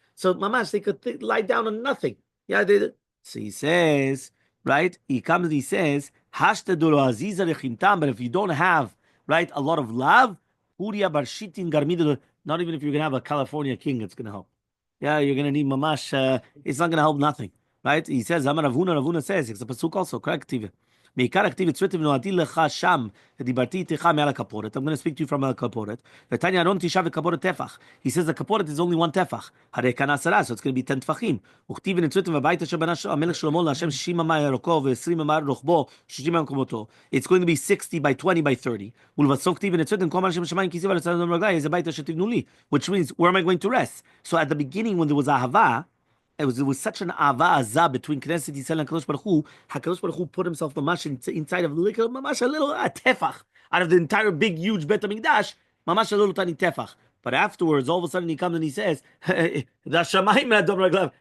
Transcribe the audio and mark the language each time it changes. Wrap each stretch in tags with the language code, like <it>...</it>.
<en>So mamash, they could lie down on nothing. Yeah, so he says, right, he comes and he says, hashtaduro aziza rechintam, but if you don't have, right, a lot of love, huria barshitin garmidu, not even if you're going to have a California king, it's going to help. Yeah, you're going to need mamash. It's not going to help nothing, right? He says, Amar Ravuna, Ravuna says, it's a pasuk also, correct?</en> <he>מעיקר הכתיב צוויתי ונועדתי לך שם, ודיברתי איתך מעל הכפורת.</he> <en>I'm going to speak to you from הכפורת.</en> <he>ותניא ארון תשעה וכפורת טפח.</he> <en>He says the כפורת is only one טפח.</en> <he>הרי כאן 10,</he> <en>so it's going to be 10 טפחים.</en> <he>וכתיב ונצוויתם בבית אשר בנה המלך שלמה להשם 60 אמה אורכו ו20 אמה רוחבו, 60 אמה קומתו.</he> <en>It's going to be 60 by 20 by 30.</en> <he>ולבסוף כתיב ונצוויתם כל מה שבשמיים כיסי ועל הצד רגלי, איזה בית אשר תבנו לי.</he> <en>Which means, where am I going to rest? So at the beginning, when there was ahava, it was such an ava azah between Knesset Yisrael and Kadosh Baruch Hu. HaKadosh Baruch Hu put himself mamash inside of mamash a little tefach out of the entire big huge Bet Hamikdash, mamash a little tiny tefach. But afterwards, all of a sudden he comes and he says, "The shamayim adom raglav."</en>